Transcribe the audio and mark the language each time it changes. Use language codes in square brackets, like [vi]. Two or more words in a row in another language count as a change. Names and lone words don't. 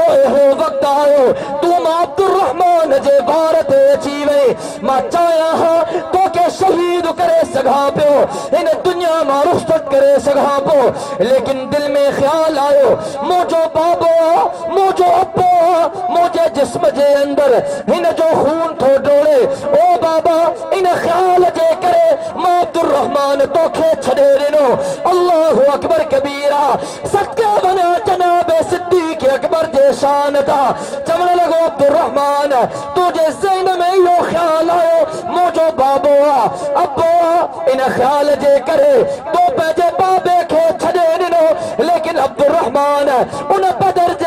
[sd] अहिड़ो वक़्तु आयो तू मां अब्दुर्रहमान जे वार ते अची वई मां चाहियां हा तोखे शहीद करे सघां पियो हिन दुनिया मां रुख़्सत करे सघां पियो लेकिन दिल में ख़्याल आयो मुंहिंजो बाबो मुंहिंजो अब्बो मुंहिंजे जिस्म जे अंदर हिन जो खून थो डोड़े ओ बाबा इन ख़्याल जे करे मां अब्दुर्रहमान तोखे छॾे ॾिनो [ar] الله أكبر كبيرا [sd] सदके वञा जनाब सिद्दीक़ अकबर जे शान था चवण लॻो अब्दुर्रहमान तुंहिंजे ज़हन में इहो ख़्याल आयो मुंहिंजो बाबो आहे अब्बो इन ख़्याल जे करे तो पंहिंजे बाबे खे छॾे ॾिनो लेकिन अब्दुर्रहमान उन बदर जे